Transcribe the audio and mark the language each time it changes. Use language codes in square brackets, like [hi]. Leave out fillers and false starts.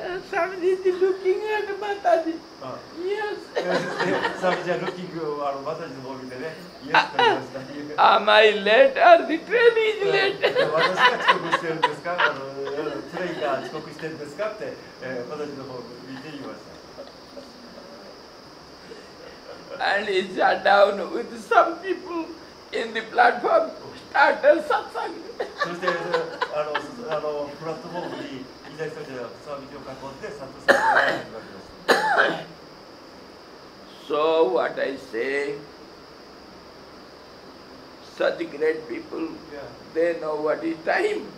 [en] Swamiji is looking at Mataji. Yes. [ja] サミジはルッキングをマタジの方を見てね、イエスと言いました。 [en] Am I late or the train is late? [ja] 私が遅刻してるんですか、トレインが遅刻してるんですかって、マタジの方を見て言いました。 [en] And he sat down with some people in the platform, started satsang. [ja] そしてプラットフォームにいた人たちがサミジを囲んでサットサンを始まりました。 [en] So what I say, such great people, they know what is time.